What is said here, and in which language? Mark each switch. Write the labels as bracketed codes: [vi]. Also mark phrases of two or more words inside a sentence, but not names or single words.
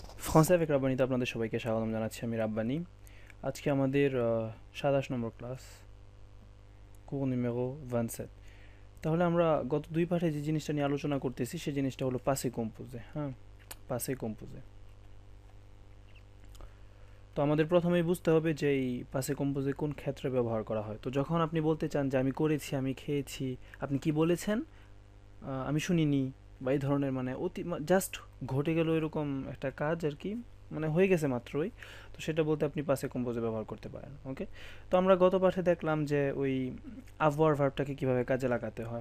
[bn] ফ্রান্সে avec রাব্বানিতে আপনাদের সবাইকে স্বাগতম জানাচ্ছি। আমি রাব্বানি। আজকে আমাদের 27 নম্বর ক্লাস, [fr] cours numéro 27। [bn] তাহলে আমরা গত দুই পাঠে যে জিনিসটা নিয়ে আলোচনা করতেছি সেই জিনিসটা হলো [fr] passé composé। [bn] হ্যাঁ, [fr] passé composé। [bn] তো আমাদের প্রথমেই বুঝতে হবে যে এই [fr] passé composé [bn] কোন ক্ষেত্রে ব্যবহার করা হয়। তো যখন আপনি বলতে চান যে আমি করেছি, আমি খেয়েছি, আপনি কি বলেছেন? আমি শুনিনি, বা এই ধরনের মানে অতি জাস্ট ঘটে গেল এরকম একটা কাজ আর কি, মানে হয়ে গেছে মাত্রই, তো সেটা বলতে আপনি [fr] passé composé [bn] ব্যবহার করতে পারেন। ওকে, তো আমরা গত পাঠে দেখলাম যে ওই avoir ভার্বটাকে কিভাবে কাজে লাগাতে হয়।